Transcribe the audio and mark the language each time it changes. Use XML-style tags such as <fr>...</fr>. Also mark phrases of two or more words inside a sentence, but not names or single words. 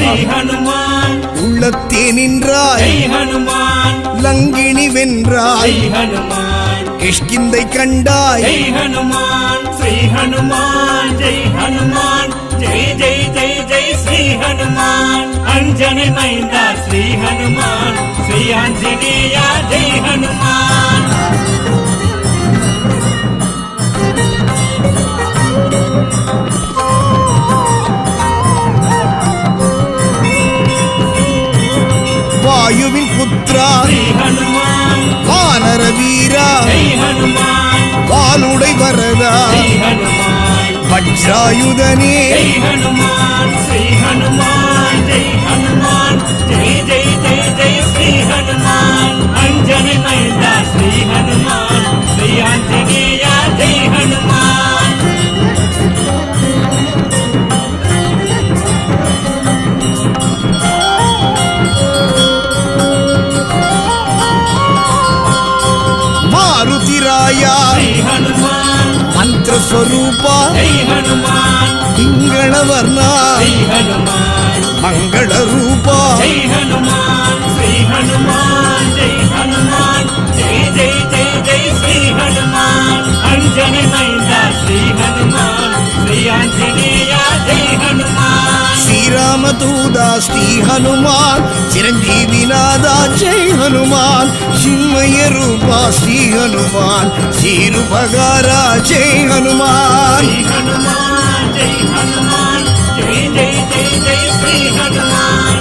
<ta>உள்ளத்தே நின்றாய் லங்கினி வென்றாய் கிஷ்கிந்தை கண்டாய்</ta> <hi>अंजनी मैंदा श्री हनुमान श्री आंजनेय जय हनुमान</hi> <ta>வாயுவின் புத்ரா</ta> <hi>श्री हनुमान</hi> <ta>வானர வீரா</ta> <hi>जय हनुमान</hi> <ta>வாளுடை வரதா</ta> <hi>जय हनुमान</hi> <ta>வஜ்ராயுதனே</ta> <hi>जय हनुमान श्री हनुमान जय हनुमान जय जय जय जय श्री हनुमान अंजनी मैंदा श्री हनुमान श्री आंजनेय जय हनुमान</hi> <te>మారుతిరాయా</te> <hi>श्री हनुमान</hi> <te>మంత్ర స్వరూప</te> <hi>जय हनुमान</hi> <te>పింగళవర్ణ</te> <hi>जय हनुमान</hi> <te>మంగళ రూప</te> <hi>जय हनुमान श्री हनुमान जय हनुमान जय जय जय जय श्री हनुमान अंजनी मैंदा श्री हनुमान श्री आंजनेय जय हनुमान</hi> <te>శ్రీరామదూత శ్రీ హనుమాన్ చిరంజీవినాథ జై హనుమాన్ చిన్మయ రూప శ్రీ హనుమాన్ శ్రీరుపగారా జై హనుమాన్</te> <hi>श्री हनुमान जय हनुमान जय जय जय जय श्री हनुमान</hi>